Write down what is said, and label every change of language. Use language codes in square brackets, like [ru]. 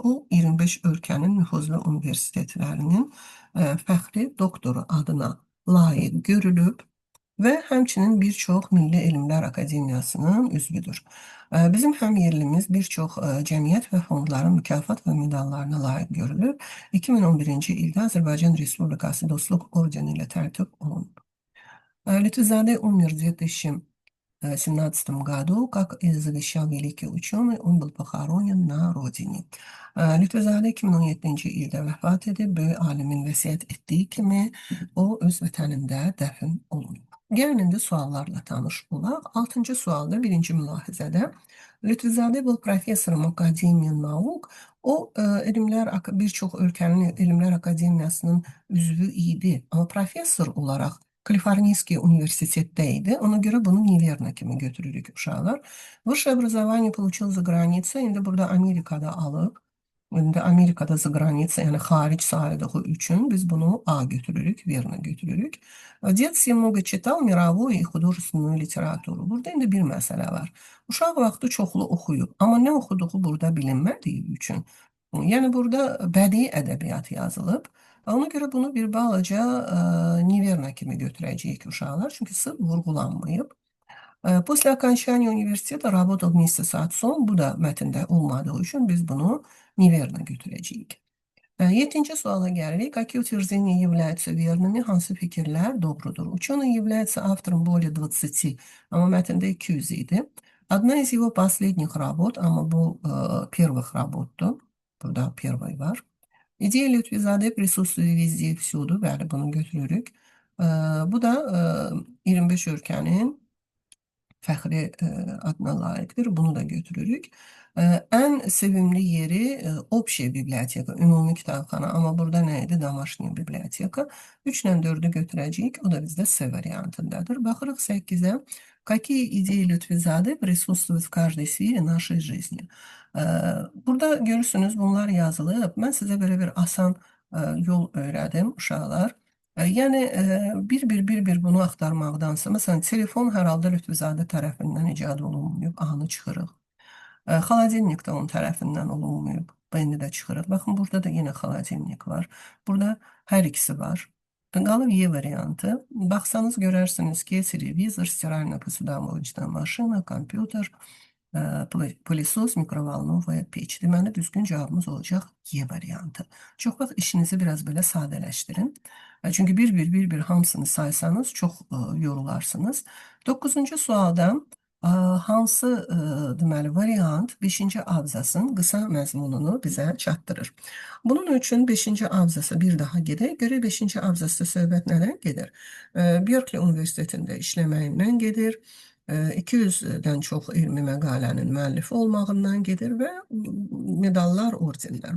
[az] O, 25 ölkənin nüfuzlu universitetlərinin fəxri doktoru adına layiq görülüb və həmçinin bir çox Milli Elmlər Akademiyasının üzvüdür. Bizim həmyerlimiz bir çox cəmiyyət və fondların mükafat və medallarına layiq görülüb. 2011-ci ildə Azərbaycan Respublikası Dostluq ordeni ilə tərtib olunub. Lütfizade [ru] умер в 17 году, как и завещал великий ученый, он был похоронен на родине. [az] Lütfüzadə 2017-ci ildə vəfat edib, böyük alimin vəsiyyət etdiyi kimi o öz vətənində dəfn olunub. Gəlin indi suallarla tanış olaq. 6-cı sualda birinci mülahizədə Lütfüzadə [ru] был профессором Академии наук. [az] O, bir çox ölkənin elmlər akademiyasının üzvü idi. Amma professor olaraq Kaliforniyskiy Universitetdə idi. Ona görə bunu неверно kimi götürürük uşaqlar. [ru] Высшее образование получил за границей. [az] İndi burada Amerikada alıb. İndi Amerikada [ru] за границей, [az] yəni xaric sayıldığı üçün biz bunu A götürürük, верно götürürük. [ru] В детстве много читал мировую и художественную литературу. [az] Burada indi bir məsələ var. Uşaq vaxtı çoxlu oxuyub, amma nə oxuduğu burada bilinmədiyi üçün. Yəni burada bədii ədəbiyyat yazılıb. Ona görə bunu bir balaca неверно kimi götürəcəyik uşaqlar, çünki sırf vurğulanmayıb. [ru] После окончания университета работал вместе с отцом. [az] Bu da mətndə olmadığı üçün biz bunu неверно götürəcəyik. 7-ci suala gəlirik. [ru] Какие утверждения являются верными? [az] Hansı fikirlər doğrudur? [ru] Ученый является автором более 20, [az] amma mətndə 200 idi. [ru] Одна из его последних работ, [az] amma bu [ru] первых работdur. [az] Burada первый var. [ru] İdeya Lütfüzadə присутствует везде и всюду. [az] Bəli, bunu götürürük. Bu da 25 ölkənin fəxri adına layiqdir. Bunu da götürürük. Ən sevimli yeri [ru] общая [az] biblioteka, ümumi kitabxana. Amma burada nə idi? Домашняя biblioteka. 3 ilə 4-ü götürəcəyik. O da bizdə C variantındadır. Baxırıq 8-ə. [ru] Какие идеи Lütfüzadə присутствуют в каждой сфере нашей жизни? [az] Burada görürsünüz, bunlar yazılıb. Mən sizə belə bir asan yol öyrədim, uşaqlar. Yəni, bir-bir bunu axtarmaqdansa, məsələn, telefon hər halda Lütfüzadə tərəfindən icad olunmayıb, A-nı çıxırıq. Xaladelnik də onun tərəfindən olunmayıb, B-ni də çıxırıq. Baxın, burada da yenə xaladelnik var. Burada hər ikisi var. Qalıb E variantı. Baxsanız görərsiniz ki, televizor, [ru] стиральная посудомоечная машина, [az] kompüter, pылesos, mikrovolnovaya peç. Deməli, düzgün cavabımız olacaq E variantı. Çox vaxt işinizi biraz belə sadələşdirin. Çünki bir-bir hamısını saysanız çox yorularsınız. 9-cu sualda hansı deməli variant 5-ci abzasın qısa məzmununu bizə çatdırır? Bunun üçün 5-ci abzasa bir daha gedək. Görək 5-ci abzasda söhbət nədən gedir? Berkeley Universitetində işləməyindən gedir. 200-dən çox elmi məqalənin müəllifi olmağından gedir və medallar, ordenlər.